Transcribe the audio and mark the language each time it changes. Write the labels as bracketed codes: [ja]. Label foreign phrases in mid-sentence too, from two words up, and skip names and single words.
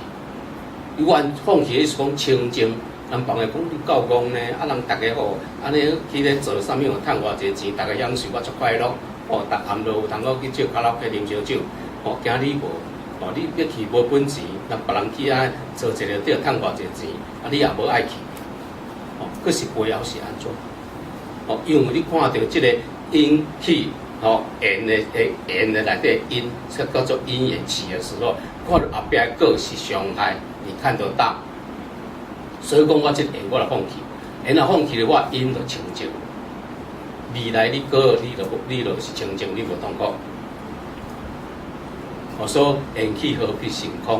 [nan] 放弃意思讲清净，人帮会讲你够戆呢，啊人大家好，安尼去咧做啥物有趁偌济钱，大家享受我足快乐，哦，逐暗落有通好去借卡拉 OK 啉烧酒，哦，惊你无，哦，你要去无本钱，人别人去啊做一个要趁偌济钱，啊你也无爱去。哦，佫是背后是安怎？哦，因为你看到即个因起，哦，缘的内底因，这叫做因缘起的时候，看到后壁果是伤害，你看得到。所以讲我即个缘我来放弃，缘若放弃的话，因就清净。未来你果你就是清净，你无痛苦。哦，所以缘起何必成空？